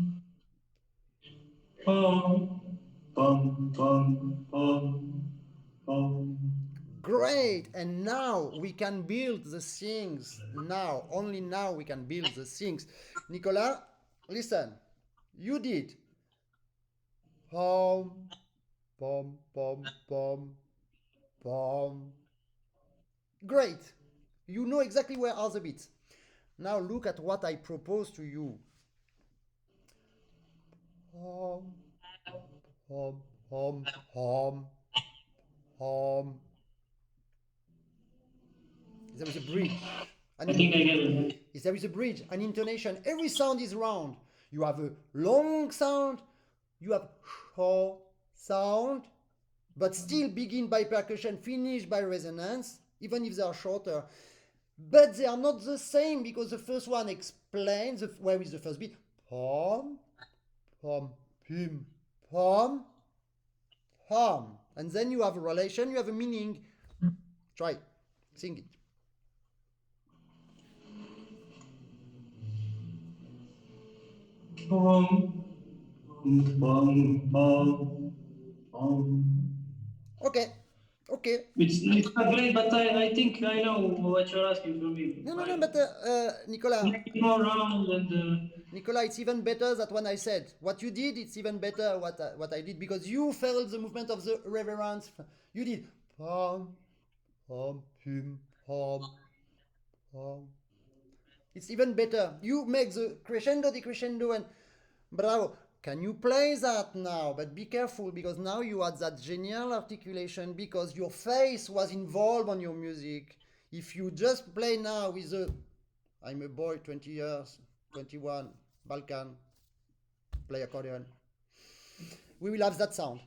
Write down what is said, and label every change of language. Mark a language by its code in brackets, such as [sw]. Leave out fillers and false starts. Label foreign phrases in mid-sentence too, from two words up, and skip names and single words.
[en] Pum, pum, pum, pum, pum. Great. And now we can build the things. Now, only now we can build the things. Nikola, listen. You did. Hum, pum, pum, pum, pum. Great. you know exactly where are the beats. Now look at what I propose to you. Hum, hum, hum, hum, hum. There is a bridge. I think I get it. There is a bridge, an intonation. Every sound is round. You have a long sound, you have short sound, but still begin by percussion, finish by resonance, even if they are shorter. But they are not the same because the first one explains where is the first beat. Pom, pom, pim, pom, pom. And then you have a relation, you have a meaning. Try, sing it. Okay, okay. It's not great, but I think I know what you're asking from me. No, but Nikola. Make it more round and. Nikola, it's even better than what I said. What you did, it's even better what I did because you felt the movement of the reverence. You did pom, pom, pim, pom, pom. It's even better. You make the crescendo, decrescendo, and bravo. Can you play that now? But be careful because now you had that genial articulation because your face was involved on your music. If you just play now with I'm a boy, 20 years, 21, Balkan, play accordion, we will have that sound.